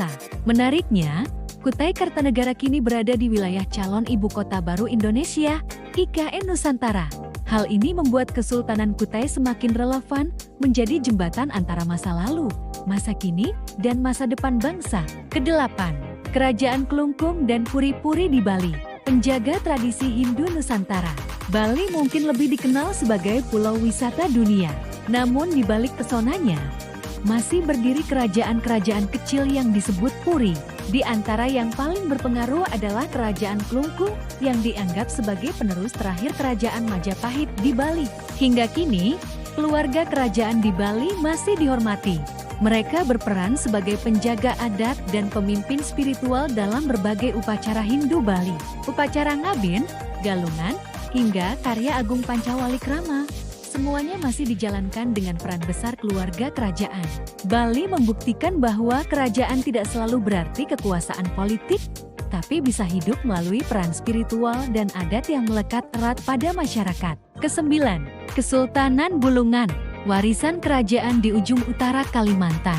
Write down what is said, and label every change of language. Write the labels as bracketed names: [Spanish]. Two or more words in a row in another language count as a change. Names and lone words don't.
[Indonesian] Menariknya, Kutai Kartanegara kini berada di wilayah calon ibu kota baru Indonesia, IKN Nusantara. Hal ini membuat Kesultanan Kutai semakin relevan, menjadi jembatan antara masa lalu, masa kini, dan masa depan bangsa. Kedelapan, Kerajaan Klungkung dan Puri-Puri di Bali, penjaga tradisi Hindu Nusantara. Bali mungkin lebih dikenal sebagai pulau wisata dunia. Namun di balik pesonanya, masih berdiri kerajaan-kerajaan kecil yang disebut Puri. Di antara yang paling berpengaruh adalah Kerajaan Klungkung yang dianggap sebagai penerus terakhir Kerajaan Majapahit di Bali. Hingga kini, keluarga kerajaan di Bali masih dihormati. Mereka berperan sebagai penjaga adat dan pemimpin spiritual dalam berbagai upacara Hindu Bali. Upacara Ngabin, Galungan, hingga karya Agung Pancawalikrama. Semuanya masih dijalankan dengan peran besar keluarga kerajaan. Bali membuktikan bahwa kerajaan tidak selalu berarti kekuasaan politik, tapi bisa hidup melalui peran spiritual dan adat yang melekat erat pada masyarakat. Kesembilan, Kesultanan Bulungan, warisan kerajaan di ujung utara Kalimantan.